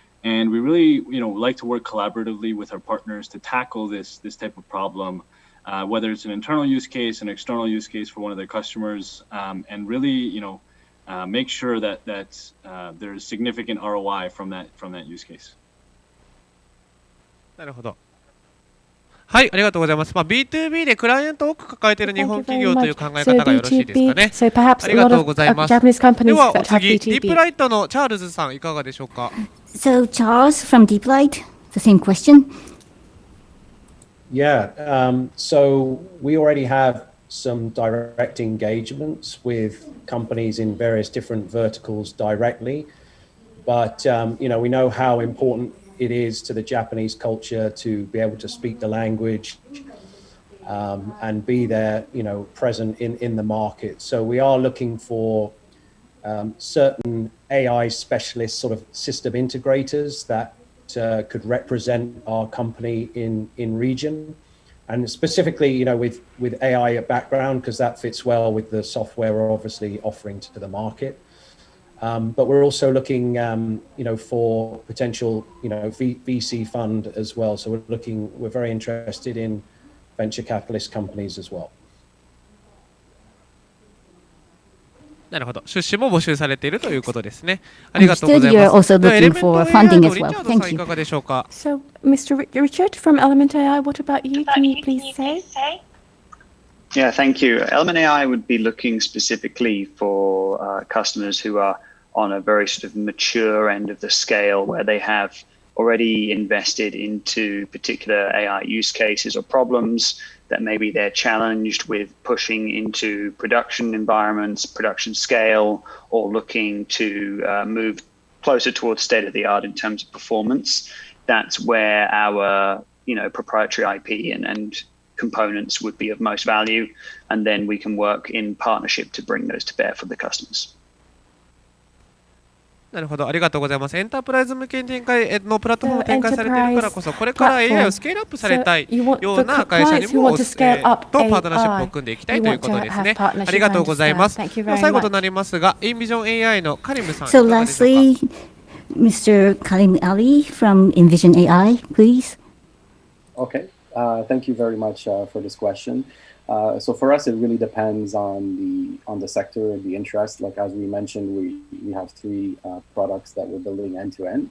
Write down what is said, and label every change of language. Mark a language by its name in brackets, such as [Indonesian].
[English] And we really, like to work collaboratively with our partners to tackle this type of problem, whether it's an internal use case, an external use case for one of their customers, and really, make sure that there's significant ROI from that use case. [Japanese] なるほど。はい、ありがとうございます。B2B でクライアントを多く抱えている日本企業という考え方がよろしいですかね。ありがとうございます。ではお次、ディープライトのチャールズさんいかがでしょうか。 [English] So Charles from Deep Light, the same question. Yeah, so we already have some direct engagements with companies in various different verticals directly, but we know how important it is to the Japanese culture to be able to speak the language and be there, present in the market. So we are looking for certain AI specialist sort of system integrators that could represent our company in region, and specifically, with AI background, because that fits well with the software we're obviously offering to the market. But we're also looking, for potential, VC fund as well. So we're very interested in venture capitalist companies as well. [Japanese] なるほど。出資も募集されているということですね。ありがとうございます。 [English] You're also looking for funding as well. [Japanese] リチャードさんいかがでしょうか。 [English] So, Mr. Richard from Element AI, what about you? Can you please say? Yeah, thank you. Element AI would be looking specifically for customers who are on a very sort of mature end of the scale where they have already invested into particular AI use cases or problems that maybe they're challenged with pushing into production environments, production scale, or looking to move closer towards state of the art in terms of performance. That's where our proprietary IP and components would be of most value, and then we can work in partnership to bring those to bear for the customers. [Japanese] なるほど、ありがとうございます。エンタープライズ向けに展開のプラットフォームを展開されているからこそ、これから AI をスケールアップされたいような会社にもとパートナーシップを組んでいきたいということですね。ありがとうございます。最後となりますが、インビジョン AI のカリムさん、いか [English] So [Japanese] がでしょうか。 [English] lastly, Mr. Kalim Ali from Envision AI, please. Okay, thank you very much for this question. So for us, it really depends on the sector and the interest. Like as we mentioned, we have three products that we're building end to end.